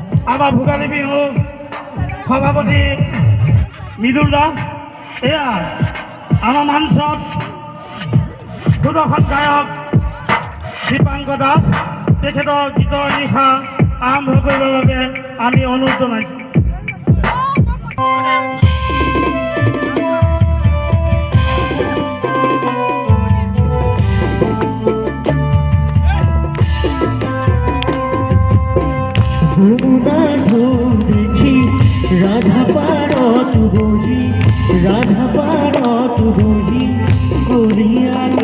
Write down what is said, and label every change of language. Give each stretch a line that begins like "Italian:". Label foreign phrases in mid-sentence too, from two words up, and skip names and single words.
Assamese: আমাৰ ভোগালী বিহু সভাপতি মৃদুল দাস, এয়া আমাৰ মঞ্চত সুদৰ্শন গায়ক দীপাংক দাস, তেখেতৰ গীতৰ নিশা আৰম্ভ কৰিবৰ বাবে আমি অনুৰোধ জনাইছোঁ। দেখি রাধা পারত বহি, রাধা পারত বহি করিয়া